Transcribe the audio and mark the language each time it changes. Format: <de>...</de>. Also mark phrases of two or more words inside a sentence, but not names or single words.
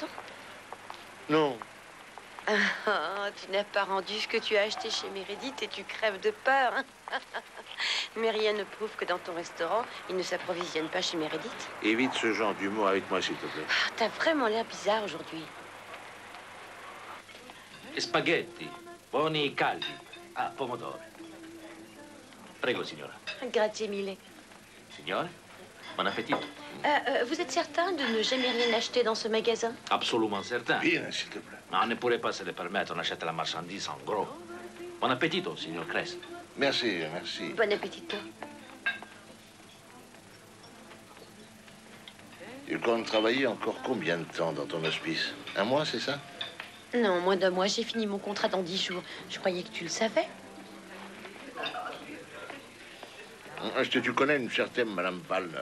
<fr>Non. Ah, tu n'as pas rendu ce que tu as acheté chez Meredith et tu crèves de peur. Mais rien ne prouve que dans ton restaurant, ils ne s'approvisionnent pas chez Meredith. Évite ce genre d'humour avec moi, s'il te plaît. Ah, t'as vraiment l'air bizarre aujourd'hui.</fr> <it>Spaghetti, buoni e caldi. Ah, pomodoro. Prego, signora. Grazie mille. Signore,</it> <fr>bon appétit. Vous êtes certain de ne jamais rien acheter dans ce magasin? Absolument certain. Bien, s'il te plaît. Mais on ne pourrait pas se le permettre, on achète la marchandise en gros.</fr> <it>Bon appetito, signor Kress.</it> <fr>Merci, merci. Bon appétit. Tu comptes travailler encore combien de temps dans ton hospice? Un mois, c'est ça? Non, moins d'un mois. J'ai fini mon contrat dans 10 jours. Je croyais que tu le savais. Est-ce que tu connais une certaine Madame Wallner?</fr>